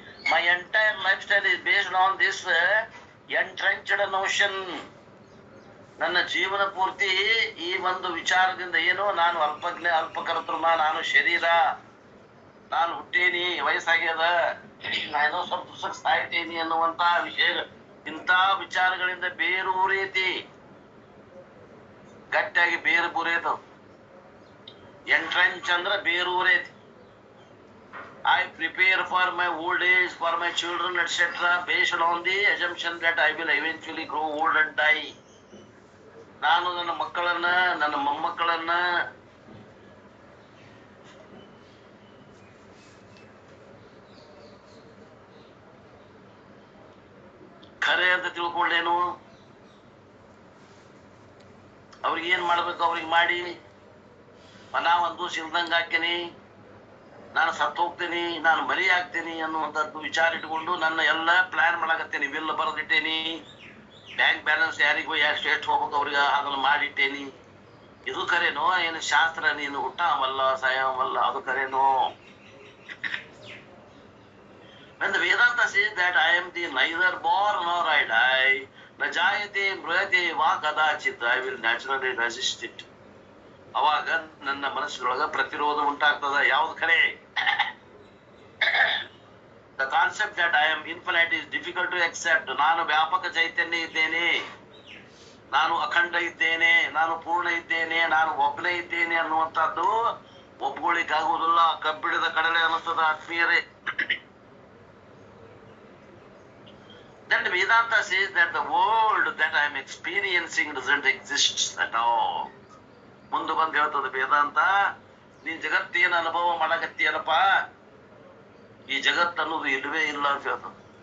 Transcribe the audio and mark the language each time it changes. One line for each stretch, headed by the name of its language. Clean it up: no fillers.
English: My entire lifestyle is based on this entrenched notion.
Kannada: ನನ್ನ ಜೀವನ ಪೂರ್ತಿ ಈ ಒಂದು ವಿಚಾರದಿಂದ ಏನು, ನಾನು ಅಲ್ಪಜ್ಞ ಅಲ್ಪಕರ್ತೃಮ, ನಾನು ಶರೀರ, ನಾನು ಹುಟ್ಟೇನಿ, ವಯಸ್ಸಾಗ್ಯದ, ನಾನು ಸ್ವಲ್ಪ ದಿವಸಕ್ಕೆ ಸಾಯ್ತೇನಿ ಅನ್ನುವಂತ ವಿಷಯ, ಇಂಥ ವಿಚಾರಗಳಿಂದ ಬೇರೂರೈತಿ, ಗಟ್ಟಿಯಾಗಿ ಬೇರು ಬೂರೈತದ. ಎಂಟ್ರೆಂಚ್ ಅಂದ್ರೆ ಬೇರೂರೈತಿ.
English: I prepare for my old age, for my children, etc. based on the assumption that I will eventually grow old and die.
Kannada: ನಾನು ನನ್ನ ಮಕ್ಕಳನ್ನ, ನನ್ನ ಮೊಮ್ಮಕ್ಕಳನ್ನ ಖರೆ ಅಂತ ತಿಳ್ಕೊಂಡೇನು, ಅವ್ರಿಗೆ ಏನ್ ಮಾಡ್ಬೇಕು ಅವ್ರಿಗೆ ಮಾಡಿ, ನಾ ಒಂದು ಸಿಲ್ದಂಗ ಹಾಕ್ತೇನಿ, ನಾನು ಸತ್ತು ಹೋಗ್ತೇನಿ, ನಾನು ಮರಿ ಆಗ್ತೇನಿ ಅನ್ನುವಂಥದ್ದು ವಿಚಾರ ಇಟ್ಕೊಂಡು ನನ್ನ ಎಲ್ಲ ಪ್ಲಾನ್ ಮಾಡಾಕತ್ತೇನಿ. ಬಿಲ್ ಬರೆದಿಟ್ಟೇನಿ, ಬ್ಯಾಂಕ್ ಬ್ಯಾಲೆನ್ಸ್ ಯಾರಿಗೂ ಎಷ್ಟು ಹೋಗ್ಬೇಕು ಅವ್ರಿಗೆ ಅದನ್ನ ಮಾಡಿಟ್ಟೇನಿ. ಇದು ಕರೇನೋ? ಏನು ಶಾಸ್ತ್ರ ನೀನು ಹುಟ್ಟವಲ್ಲ ಸಾಯವಲ್ಲ, ಅದು ಕರೇನೋ?
English: When the Vedanta says that I am the neither born nor I die,
Sanskrit: na jayate mruyate va kadachit,
English: I will naturally resist it.
Kannada: ಅವಾಗ ನನ್ನ ಮನಸ್ಸಿನೊಳಗ ಪ್ರತಿರೋಧ ಉಂಟಾಗ್ತದ. ಯಾವ್ದು ಖರೆ?
English: The concept that I am infinite is difficult to accept.
Kannada: ನಾನು ವ್ಯಾಪಕ ಚೈತನ್ಯ ಇದ್ದೇನೆ, ನಾನು ಅಖಂಡ ಇದ್ದೇನೆ, ನಾನು ಪೂರ್ಣ ಇದ್ದೇನೆ, ನಾನು ಒಬ್ಬನೇ ಇದ್ದೇನೆ ಅನ್ನುವಂಥದ್ದು ಒಪ್ಕೊಳ್ಳಿಕ್ಕಾಗುವುದಿಲ್ಲ. ಕಬ್ಬಿಣದ ಕಡಲೆ ಅನ್ನಿಸ್ತದ ಆತ್ಮೀಯರೇ.
English: Then the Vedanta says that the world that I am experiencing doesn't exist at all.
Kannada: ಮುಂದೆ ಬಂದು ಹೇಳ್ತದ ವೇದಾಂತ, ನೀನ್ ಜಗತ್ತೇನು ಅನುಭವ ಮಾಡಕತ್ತೀಯಲ್ಲಪ್ಪ, ಈ ಜಗತ್ ಅನ್ನೋದು ಇಲ್ವೇ ಇಲ್ಲ ಅಂತ ಹೇಳ್ತದ.